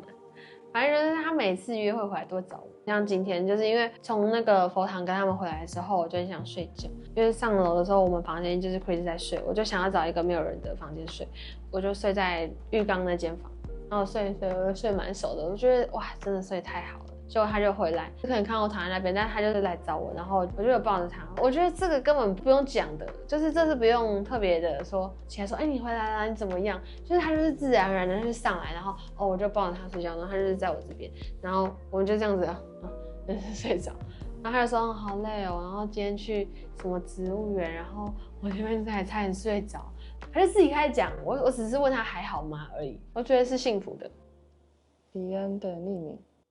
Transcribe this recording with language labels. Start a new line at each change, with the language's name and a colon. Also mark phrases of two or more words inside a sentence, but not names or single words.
Chinese: 反正就是他每次約會回來都會找我，像今天就是因為從那個佛堂跟他們回來的時候，我就很想睡覺，因為上樓的時候我們房間就是 Chris 在睡，我就想要找一個沒有人的房間睡，我就睡在浴缸那間房，然後睡我就睡蠻熟的，我覺得哇，真的睡太好了。結果他就回來，就可能看到我躺在那邊，但是他就是來找我，然後我就有抱着他。我覺得這個根本不用講的，就是這是不用特別的說起來說，哎，你回來了，你怎麼樣？就是他就是自然而然的就上來，然後我就抱着他睡覺，然後他就是在我這邊，然後我們就這樣子睡着。然後他就說好累哦，然後今天去什麼植物園，然後我這邊還差點睡着，他就自己開始講，我只是問他還好嗎而已，我覺得是幸福的。李恩的匿名。